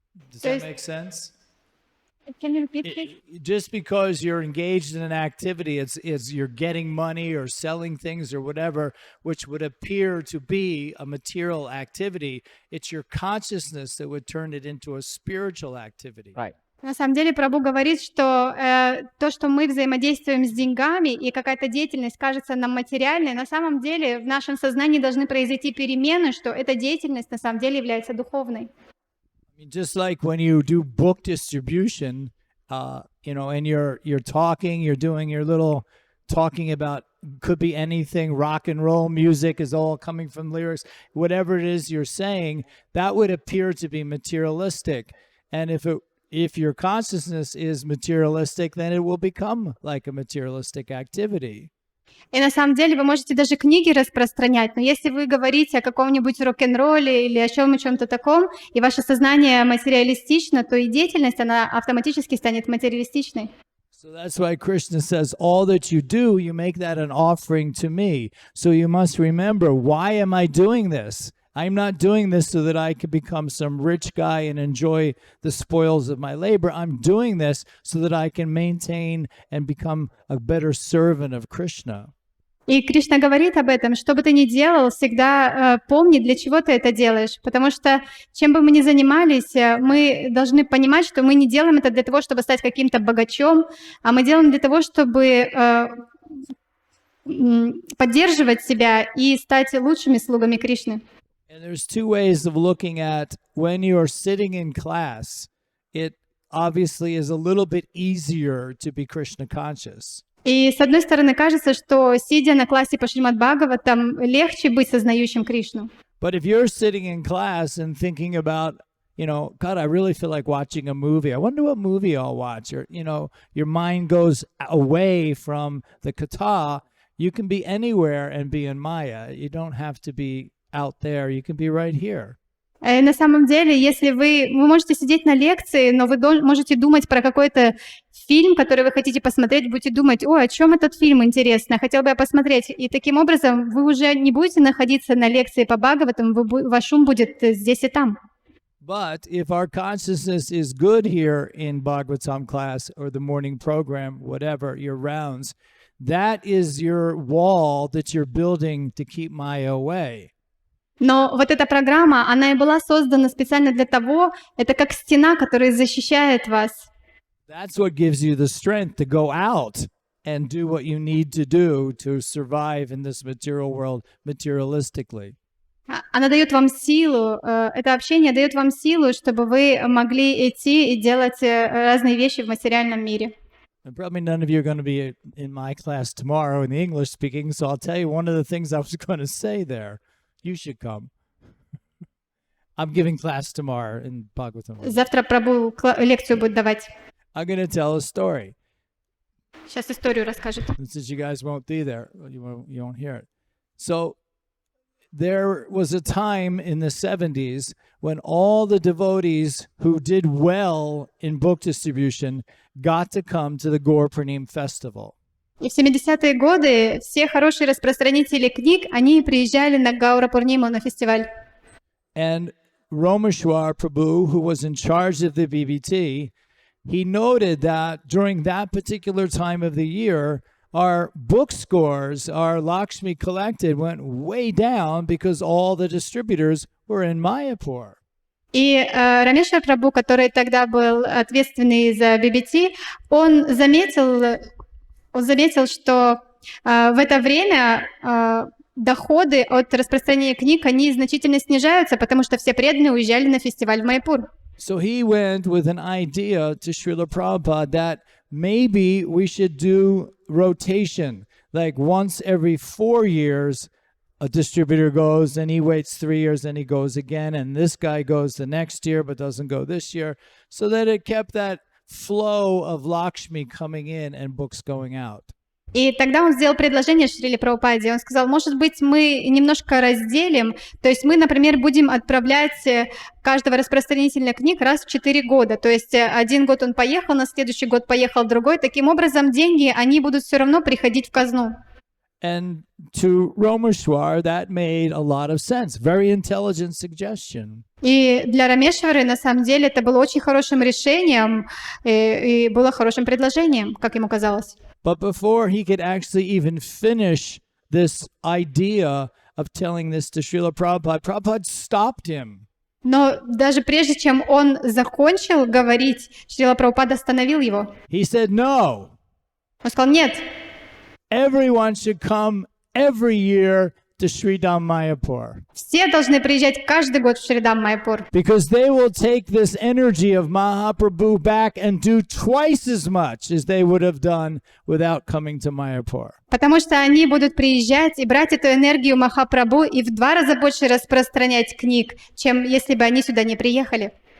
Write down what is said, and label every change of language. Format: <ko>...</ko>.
<en>Does that make sense? Can you repeat, please? Just because you're engaged in an activity, it's you're getting money or selling things or whatever, which would appear to be a material activity, it's your consciousness that would turn it into a spiritual activity. Right.</en> <ru>На самом деле, Прабху говорит, что то, что мы взаимодействуем с деньгами, и какая-то деятельность кажется нам материальной, на самом деле в нашем сознании должны произойти перемены, что эта деятельность на самом деле является духовной.</ru> <en>Just like when you do book distribution, and you're talking, you're doing your little talking about, could be anything, rock and roll music is all coming from lyrics, whatever it is you're saying, that would appear to be materialistic. And if your consciousness is materialistic, then it will become like a materialistic activity.</en> <ru>И на самом деле вы можете даже книги распространять, но если вы говорите о каком-нибудь рок-н-ролле или о чем-то таком, и ваше сознание материалистично, то и деятельность, она автоматически станет материалистичной.</ru> <en>So that's why Krishna says, all that you do, you make that an offering to me. So you must remember, why am I doing this? I'm not doing this so that I can become some rich guy and enjoy the spoils of my labor. I'm doing this so that I can maintain and become a better servant of Krishna.</en> <ru>И Кришна говорит об этом, что бы ты ни делал, всегда помни, для чего ты это делаешь. Потому что чем бы мы ни занимались, мы должны понимать, что мы не делаем это для того, чтобы стать каким-то богачом, а мы делаем для того, чтобы поддерживать себя и стать лучшими слугами Кришны.</ru> <en>And there's two ways of looking at when you are sitting in class, it obviously is a little bit easier to be Krishna conscious.</en> <ru>И с одной стороны кажется, что сидя на классе по Шримад Бхагаватам, легче быть сознающим Кришну.</ru> <en>But if you're sitting in class and thinking about, God, I really feel like watching a movie. I wonder what movie I'll watch. Or, your mind goes away from the kata. You can be anywhere and be in Maya. You don't have to be out there, you can be right here.</en> <ru>На самом деле, если вы можете сидеть на лекции, но вы можете думать про какой-то фильм, который вы хотите посмотреть, будете думать, о чем этот фильм интересно, хотел бы я посмотреть. И таким образом вы уже не будете находиться на лекции по Бхагаватам, ваш ум будет здесь и там.</ru> <en>But if our consciousness is good here in Bhagavatam class or the morning program, whatever, your rounds, that is your wall that you're building to keep Maya away.</en> <ru>Но вот эта программа, она и была создана специально для того, это как стена, которая защищает вас.</ru> <en>That's what gives you the strength to go out and do what you need to do to survive in this material world materialistically.</en> <ru>Она дает вам силу, это общение дает вам силу, чтобы вы могли идти и делать разные вещи в материальном мире.</ru> <en>And probably none of you are going to be in my class tomorrow in the English speaking, so I'll tell you one of the things I was going to say there. You should come. I'm giving class tomorrow in Bhagavatam.</en> <ru>Завтра Прабху лекцию будет давать.</ru> <en>I'm going to tell a story.</en> <ru>Сейчас историю расскажет.</ru> <en>Since you guys won't be there, you won't hear it. So there was a time in the 70s when all the devotees who did well in book distribution got to come to the Gaur Purnima festival.</en> <ru>И в 70-е годы все хорошие распространители книг, они приезжали на Гаура Пурниму, на фестиваль.</ru> <en>And Romeshwar Prabhu, who was in charge of the BBT, he noted that during that particular time of the year, our book scores, our Lakshmi collected, went way down because all the distributors were in Mayapur.</en> <ru>И Рамешвар Прабху, который тогда был ответственный за BBT, он заметил, что в это время доходы от распространения книг, они значительно снижаются, потому что все преданные уезжали на фестиваль в Майяпур.</ru> <en>So he went with an idea to Srila Prabhupada that maybe we should do rotation. Like once every 4 years, a distributor goes, then he waits 3 years, then he goes again, and this guy goes the next year but doesn't go this year. So that it kept that flow of Lakshmi coming in and books going out.</en> <ru>И тогда он сделал предложение Шриле Прабхупаде. Он сказал, может быть, мы немножко разделим, то есть мы, например, будем отправлять каждого распространителя книг раз в 4 года. То есть один год он поехал, на следующий год поехал другой. Таким образом, деньги, они будут все равно приходить в казну.</ru> <en>And to Rameshwar, that made a lot of sense. Very intelligent suggestion.</en> <ru>И для Рамешвары, на самом деле, это было очень хорошим решением и было хорошим предложением, как ему казалось.</ru> <en>But before he could actually even finish this idea of telling this to Srila Prabhupada, Prabhupada stopped him.</en> <ru>Но даже прежде чем он закончил говорить, Шрила Прабхупада остановил его.</ru> <en>He said, no.</en> <ru>Он сказал, нет.</ru> <en>Everyone should come every year to Sri Dham Mayapur.</en> <ru>Все должны приезжать каждый год в Шри Dham Mayapur.</ru> <en>Because they will take this energy of Mahaprabhu back and do twice as much as they would have done without coming to Mayapur.</en> <ru>Потому что они будут приезжать и брать эту энергию Махапрабху и в 2 раза больше распространять книг, чем если бы они сюда не приехали.</ru>